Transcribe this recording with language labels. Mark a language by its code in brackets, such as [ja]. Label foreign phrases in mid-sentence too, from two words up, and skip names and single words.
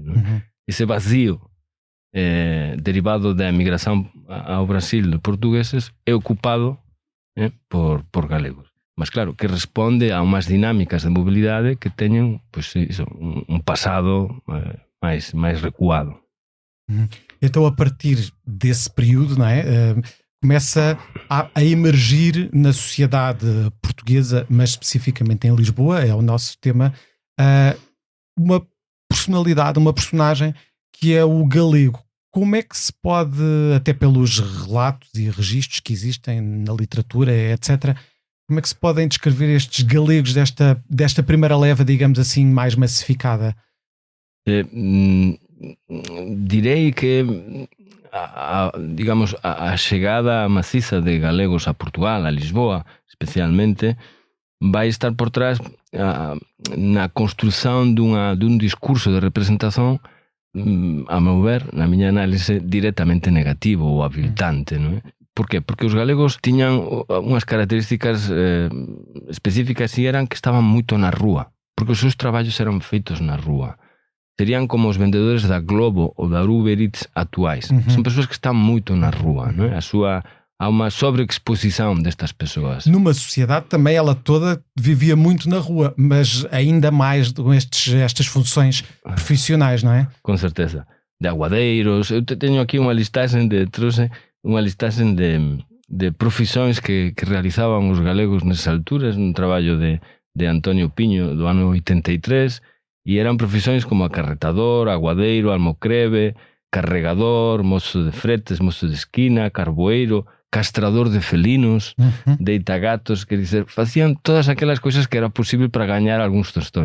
[gl] Ese vacío derivado da emigración ao Brasil de portugueses é ocupado por galegos. Mas claro, que responde a unhas dinámicas de mobilidade que teñen un pasado máis recuado. [pt] Então, a partir desse período, não é, começa a emergir na sociedade portuguesa, mas especificamente em Lisboa, é o nosso tema, uma personalidade, uma personagem que é o galego. Como é que se pode, até pelos relatos e registros que existem na literatura, etc., como é que se podem descrever estes galegos desta primeira leva, digamos assim, mais massificada? [gl] Direi que a chegada maciza de galegos a Portugal, a Lisboa, especialmente, [pt] vai estar por trás na construção [gl] dun discurso de representación, a meu ver, na miña análise, directamente negativo ou aviltante, non é? Por qué? Porque os galegos tiñan unhas características específicas e eran que estaban moito na rúa, porque os seus traballos eran feitos na rúa. Serían como os vendedores da Globo ou da Uber Eats actuais. Son persoas que están moito na rúa, non é? [pt] Há uma sobreexposição destas pessoas. Numa sociedade também ela toda vivia muito na rua, mas ainda mais com estas funções profissionais, não é? Com certeza. De aguadeiros. Eu tenho aqui uma listagem de profissões que realizavam os galegos nessas alturas, um trabalho de António Pinho do ano 83, e eram profissões como acarretador, aguadeiro, almocreve, carregador, mozo de fretes, mozo de esquina, carboeiro, castrador de felinos, deita-gatos, quer dizer, faziam todas aquelas coisas que era possível para ganhar alguns tostões.